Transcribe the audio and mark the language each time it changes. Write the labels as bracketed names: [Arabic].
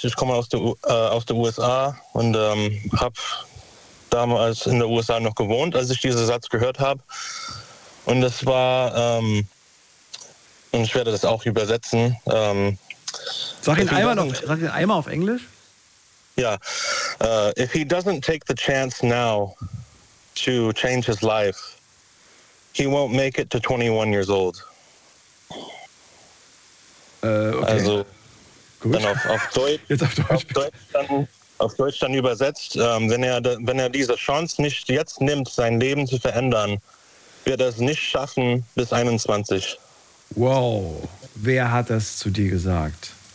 [German] Ich komme aus der USA und habe damals in den USA noch gewohnt, als ich diesen Satz gehört habe. Und es war, und ich werde das auch übersetzen. Sag ihn einmal auf Englisch. Ja. [English] If he doesn't take the chance now to change his life, he won't make it to 21 years old. Okay. [German] Also, gut. Dann auf Deutsch. Jetzt auf Deutsch. Auf Deutsch, dann, auf Deutsch dann übersetzt, wenn er diese Chance nicht jetzt nimmt, sein Leben zu verändern, wird er es nicht schaffen bis 21. Wow, wer hat das zu dir gesagt?